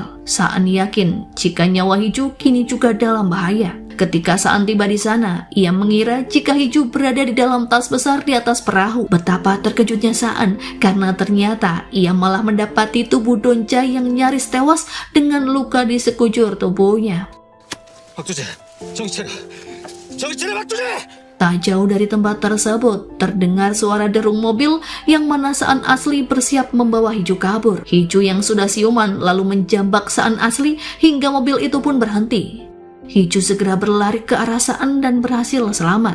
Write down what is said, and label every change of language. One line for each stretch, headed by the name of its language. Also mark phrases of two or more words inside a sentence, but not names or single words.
Indonesian: Saan yakin jika nyawa Hiju kini juga dalam bahaya. Ketika Saan tiba di sana, ia mengira jika Hiju berada di dalam tas besar di atas perahu. Betapa terkejutnya Saan karena ternyata ia malah mendapati tubuh Do-jae yang nyaris tewas dengan luka di sekujur tubuhnya.
Korean: 박두재, 정신 차려, 박두재!
Indonesian: Tak jauh dari tempat tersebut, terdengar suara derung mobil yang mana Saan asli bersiap membawa Hiju kabur. Hiju yang sudah siuman lalu menjambak Saan asli hingga mobil itu pun berhenti. Hiju segera berlari ke arah Saan dan berhasil selamat.